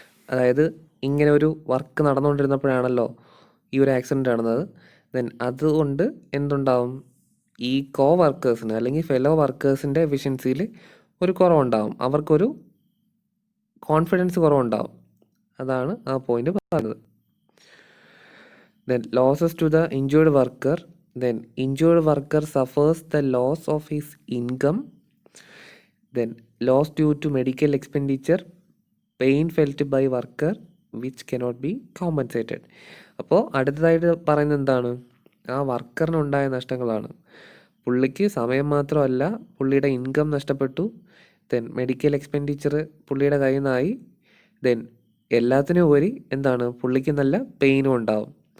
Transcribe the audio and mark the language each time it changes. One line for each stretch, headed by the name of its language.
Malayalam: അതായത് ഇങ്ങനെ ഒരു വർക്ക് നടന്നുകൊണ്ടിരുന്നപ്പോഴാണല്ലോ ഈ ഒരു ആക്സിഡൻറ്റ് നടന്നത്. ദെൻ അതുകൊണ്ട് എന്തുണ്ടാവും, ഈ കോ വർക്കേഴ്സിന് അല്ലെങ്കിൽ ഫെലോ വർക്കേഴ്സിൻ്റെ എഫിഷ്യൻസിയിൽ ഒരു കുറവുണ്ടാവും, അവർക്കൊരു കോൺഫിഡൻസ് കുറവുണ്ടാവും. അതാണ് ആ പോയിന്റ് പറയുന്നത്.
English: Then losses to the injured worker. Then injured worker suffers the loss of his income. Then loss due to medical expenditure, pain felt by worker which cannot be compensated.
Malayalam: അപ്പോൾ അടുത്തതായിട്ട് പറയുന്നത് എന്താണ്, ആ വർക്കറിനുണ്ടായ നഷ്ടങ്ങളാണ്. പുള്ളിക്ക് സമയം മാത്രമല്ല, പുള്ളിയുടെ ഇൻകം നഷ്ടപ്പെട്ടു. ദെൻ മെഡിക്കൽ എക്സ്പെൻഡിച്ചർ പുള്ളിയുടെ കയ്യിൽ നിന്നായി. ദെൻ എല്ലാത്തിനും ഉപരി എന്താണ്, പുള്ളിക്ക് നല്ല പെയിനും ഉണ്ടാവും.